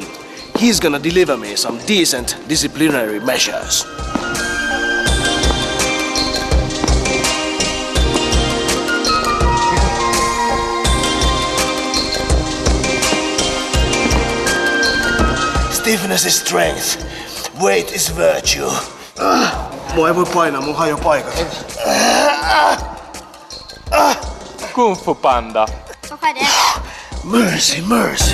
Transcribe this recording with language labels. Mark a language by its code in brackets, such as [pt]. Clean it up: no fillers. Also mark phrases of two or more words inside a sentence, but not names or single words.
[en] He's gonna deliver me some decent disciplinary measures. Stiffness is strength. Weight is virtue. [fi] Mua ei voi painaa, mun hajo paikat. [en] Kung Fu Panda. Mercy, mercy.